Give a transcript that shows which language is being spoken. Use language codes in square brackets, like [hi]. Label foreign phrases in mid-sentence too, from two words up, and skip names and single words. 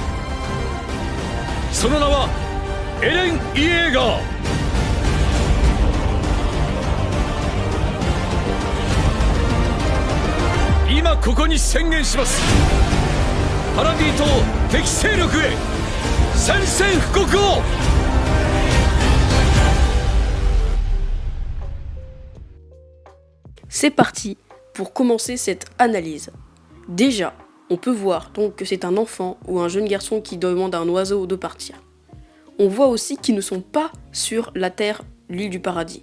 [ja] その名はエレン・イエーガー。今ここに宣言します。パラディ島敵勢力へ宣戦布告を。 [fr] C'est parti pour commencer cette analyse. Déjà, on peut voir donc que c'est un enfant ou un jeune garçon qui demande à un oiseau de partir. On voit aussi qu'ils ne sont pas sur la terre, l'île du paradis.